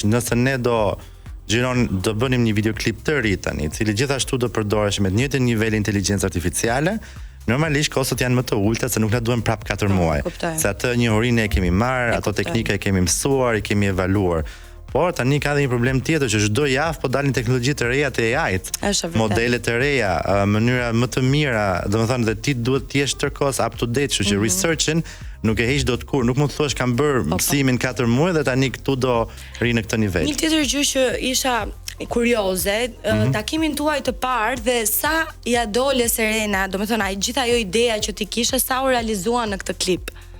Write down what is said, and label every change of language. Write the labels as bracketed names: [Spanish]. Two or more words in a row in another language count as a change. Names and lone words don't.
[Albanian] Nëse ne do bënim një videoklip të ri tani, i cili gjithashtu do përdoresh me të njëjtin nivel inteligjencë artificiale, normalisht kostot janë më të ulta se nuk na duhen prap 4 muaj. Se atë njohurinë e kemi marrë, ato teknika e kemi mësuar, i kemi evaluar. Por tani ka edhe një problem tjetër që çdo javë po dalin teknologji të reja të AI-t, modele të reja, mënyra më të mira, domethënë dhe ti duhet të jesh tërkohës [English] up to date, [Albanian] kështu që researchin nuk e heq dot kur, nuk mund të thuash kam bërë mësimin 4 muaj dhe tani këtu do ri në këtë nivel. Një tjetër gjë që isha kurioze, takimin tuaj të parë dhe sa ja dole Serena, domethënë ai gjithë ajo ideja që ti kishe sa u realizua në këtë klip.